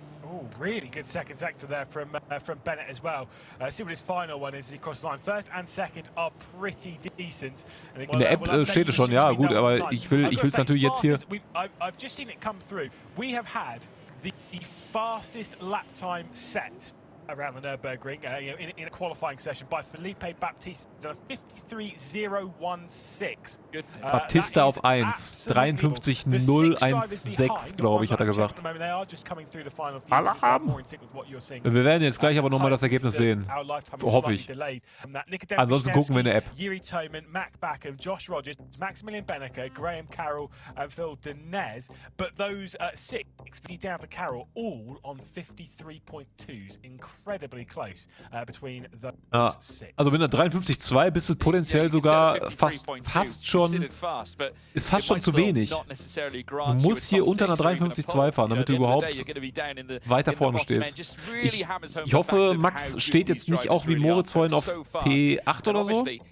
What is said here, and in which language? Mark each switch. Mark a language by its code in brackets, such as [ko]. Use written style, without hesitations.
[en] Oh, really good second sector there from Bennett as well. See what his final one is as he crosses the line. First and second are pretty decent. [de] In der App steht es schon, ja gut, aber ich will es natürlich jetzt hier. [en] I've just seen it come through. We have had the fastest lap time set around the Nürburgring in a qualifying session by Felipe Baptista, 53.016. [de] Baptista auf 1, 53.016, glaube ich, hat er gesagt. Alarm! Wir werden jetzt gleich aber nochmal das Ergebnis sehen. Hoffe ich. Ansonsten gucken wir in der App. [en] Yuri Thoman, Mac Backham, Josh Rogers, Maximilian Beneke, Graham Carroll and Phil Denez. But those 6 down to Carroll, all on 53.2s. Incredibly close between those 6. [de] Also mit einer 53,2 bist du potenziell sogar fast schon zu wenig. Du musst hier unter einer 53,2 fahren, damit du überhaupt weiter vorne stehst. Ich hoffe, Max steht jetzt nicht auch wie Moritz vorhin auf P8 oder so.